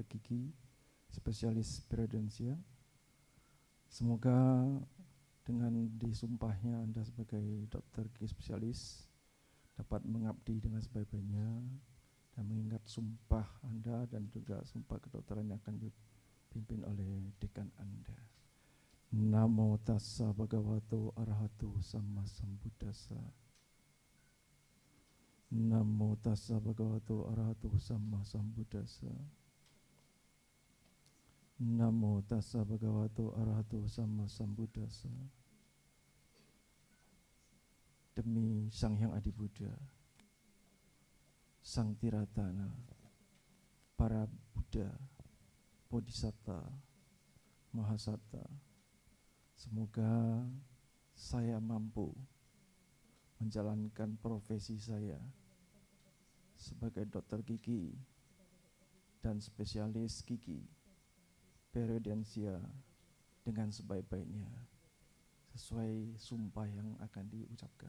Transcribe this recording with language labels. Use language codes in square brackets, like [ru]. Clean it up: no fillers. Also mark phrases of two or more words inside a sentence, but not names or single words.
[id] Gigi, spesialis periodontia, semoga dengan disumpahnya Anda sebagai dokter gigi spesialis dapat mengabdi dengan sebaik-baiknya dan mengingat sumpah Anda dan juga sumpah kedokteran yang akan dipimpin oleh dekan Anda. [pi] Namo tassa bhagavato arahato samma sambuddhassa. Namo tassa bhagavato arahato samma sambuddhassa. Namo tassa bhagavato arahato samma sambuddhassa. [id] Demi Sang Hyang Adi Buddha, Sang Tiratana, para Buddha, Bodhisatta, Mahasatta, semoga saya mampu menjalankan profesi saya sebagai dokter gigi dan spesialis gigi periodensia dengan sebaik-baiknya sesuai sumpah yang akan diucapkan.